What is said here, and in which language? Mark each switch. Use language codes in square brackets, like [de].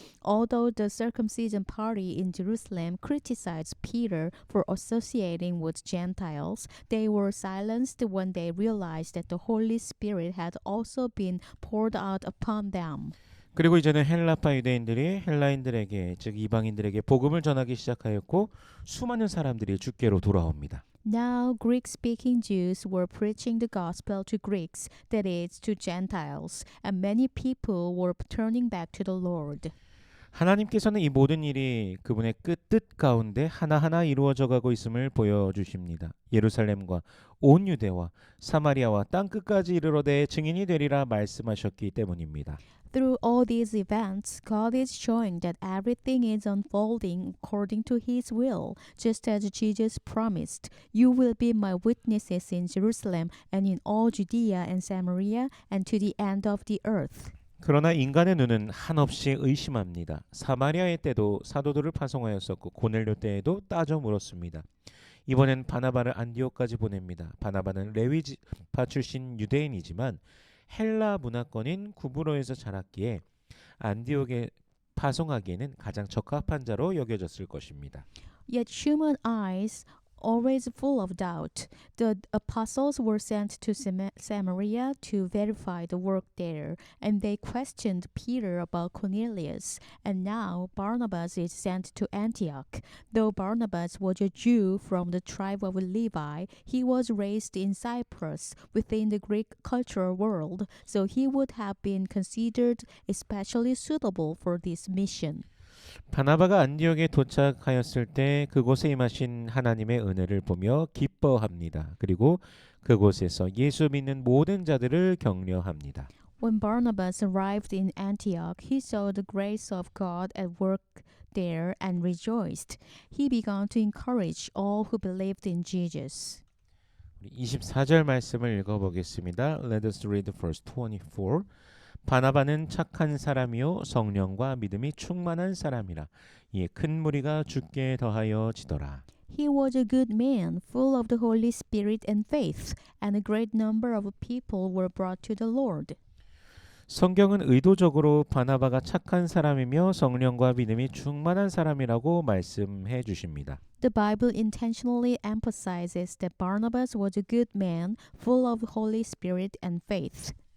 [en] Although the circumcision party in Jerusalem criticized Peter for associating with Gentiles, they were silenced when they realized that the Holy Spirit had also been poured out upon them. [ko] 그리고 이제는 헬라파 유대인들이 헬라인들에게 즉 이방인들에게 복음을 전하기 시작하였고 수많은 사람들이 주께로 돌아옵니다. [en] Now Greek-speaking Jews were preaching the gospel to Greeks, that is, to Gentiles, and many people were turning back to the Lord. [ko] 하나님께서는 이 모든 일이 그분의 뜻 가운데 하나하나 이루어져 가고 있음을 보여주십니다. 예루살렘과 온 유대와 사마리아와 땅 끝까지 이르러 내 증인이 되리라 말씀하셨기 때문입니다. [en] Through all these events, God is showing that everything is unfolding according to His will, just as Jesus promised. You will be my witnesses in Jerusalem and in all Judea and Samaria and to the end of the earth. [ko] 그러나 인간의 눈은 한없이 의심합니다. 사마리아의 때도 사도들을 파송하였었고 고넬료 때에도 따져 물었습니다. 이번엔 바나바를 안디옥까지 보냅니다. 바나바는 레위파 출신 유대인이지만 헬라 문화권인 구브로에서 자랐기에 안디옥에 파송하기에는 가장 적합한 자로 여겨졌을 것입니다. [en] Yet human eyes always full of doubt. The apostles were sent to Samaria to verify the work there, and they questioned Peter about Cornelius. And now Barnabas is sent to Antioch. Though Barnabas was a Jew from the tribe of Levi, he was raised in Cyprus within the Greek cultural world, so he would have been considered especially suitable for this mission. [ko] 바나바가 안디옥에 도착하였을 때 그곳에 임하신 하나님의 은혜를 보며 기뻐합니다. 그리고 그곳에서 예수 믿는 모든 자들을 격려합니다. [en] When Barnabas arrived in Antioch, he saw the grace of God at work there and rejoiced. He began to encourage all who believed in Jesus. [ko] 24절 말씀을 읽어보겠습니다. [en] Let us read verse 24. [ko] 바나바는 착한 사람이요 성령과 믿음이 충만한 사람이라 이에 큰 무리가 주께 더하여 지더라. [en] He was a good man, full of the Holy Spirit and faith, and a great number of people were brought to the Lord. [ko] 성경은 의도적으로 바나바가 착한 사람이며 성령과 믿음이 충만한 사람이라고 말씀해 주십니다. [en] The Bible intentionally emphasizes that Barnabas was a good man, full of Holy Spirit and faith.